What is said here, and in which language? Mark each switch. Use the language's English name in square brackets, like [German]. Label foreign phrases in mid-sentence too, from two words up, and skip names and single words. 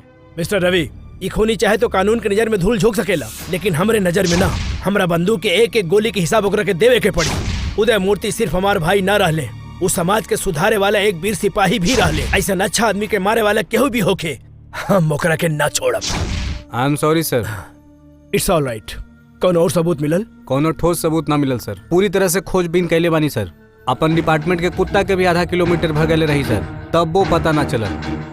[Bhojpuri] मिस्टर रवि, ये खूनी चाहे तो कानून के नजर में धूल झोंक सकेला, लेकिन हमरे नजर में ना। हमरा बंदूक के एक एक गोली के हिसाब ओकरा के देवे के पड़ी। उदय मूर्ति सिर्फ हमार भाई ना रहले, उस समाज के सुधारे वाला एक वीर सिपाही भी रहले। ऐसा अच्छा आदमी के मारे वाला केहू भी होके, हम ओकरा के ना छोड़ब। [English] I am sorry sir. It's all right. [Bhojpuri] कौन और सबूत मिलल? कोनो ठोस सबूत ना मिलल सर। पूरी तरह से खोजबीन कैले बानी सर। अपन डिपार्टमेंट के कुत्ता के भी आधा किलोमीटर भगले रही सर, तब वो पता ना चलल।